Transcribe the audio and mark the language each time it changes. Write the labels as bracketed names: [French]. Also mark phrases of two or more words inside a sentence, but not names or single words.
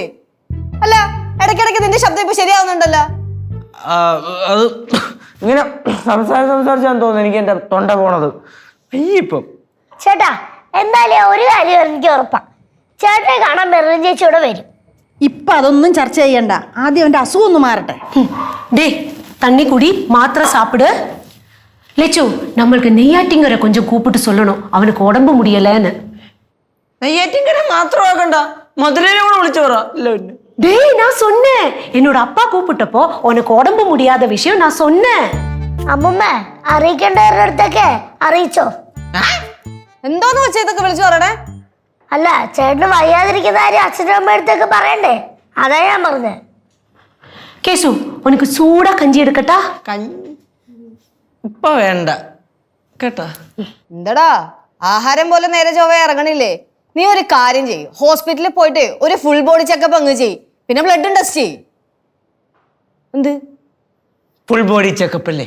[Malayalam] അല്ല, ഇടയ്ക്കിടയ്ക്ക് നിന്റെ ശബ്ദം ഇപ്പൊ ശരിയാവുന്നുണ്ടല്ലോ. അത് ഇങ്ങനെ സംസാരിച്ചാന്ന് തോന്നുന്നു എനിക്ക് എന്റെ തൊണ്ട പോണത്. അയ്യപ്പം ചേട്ടാ, എന്തായാലും ഒരു കാര്യം എനിക്ക് ഉറപ്പാ, ചേട്ടനെ കാണാൻ മെർലിൻ ചേച്ചി ഇവിടെ വരും. ഇപ്പൊ അതൊന്നും ചർച്ച ചെയ്യണ്ട, ആദ്യം അവന്റെ അസുഖം ഒന്ന് മാറട്ടെ. [Tamil] டே தண்ணி குடி, மாத்திரை சாப்பிடு. லெச்சு, நம்மளுக்கு நெய்யாட்டிங்கரை கொஞ்சம் கூப்பிட்டு சொல்லணும், அவனுக்கு உடம்பு முடியலன்னு. [Malayalam] നെയ്യാറ്റിൻകര മാത്രമാക്കണ്ട, മധുരനെ കൂടെ വിളിച്ചു പറ. [Tamil] டேய் நான் சொன்னேன், என்னோட அப்பா கூப்பிட்டப்போ உனக்கு உடம்பு முடியாத விஷயம் நான் சொன்னேன். [Malayalam] അമ്മുമ്മ, അറിയിക്കേണ്ടവരുടെ അടുത്തൊക്കെ അറിയിച്ചോ? എന്തോന്ന് വെച്ചാ ഇതൊക്കെ വിളിച്ചു പറയണേ? അല്ല, ചേട്ടന് വയ്യാതിരിക്കുന്ന കാര്യം അച്ഛനും അമ്മ അടുത്തൊക്കെ പറയണ്ടേ, അതാ ഞാൻ പറഞ്ഞത്. [Tamil] கேசு, உனக்கு சூடா கஞ்சி எடுக்கட்டா? [Malayalam] ഇപ്പൊ വേണ്ട കേട്ടാ. എന്തടാ, ആഹാരം പോലെ നേരെ ചൊവ്വ ഇറങ്ങണില്ലേ? നീ ഒരു കാര്യം ചെയ്യ്, ഹോസ്പിറ്റലിൽ പോയിട്ട് ഒരു [English] full body checkup [Malayalam] അങ്ങ് ചെയ്യ്, പിന്നെ ബ്ലഡും ടെസ്റ്റ് ചെയ്യ്. എന്ത് [English] full body checkup അല്ലേ?